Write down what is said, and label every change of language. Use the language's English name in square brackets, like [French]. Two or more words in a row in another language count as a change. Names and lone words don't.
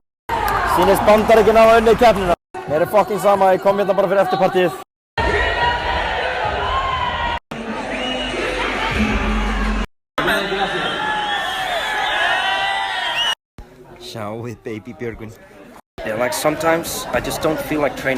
[Icelandic] Sýnist Bandaríkin hafa unnið keppnina. Mér er fucking sama, ég kom hérna bara fyrir eftirpartíið. Sjáuð baby Björgvin. [English] Yeah, like sometimes I just don't feel like training.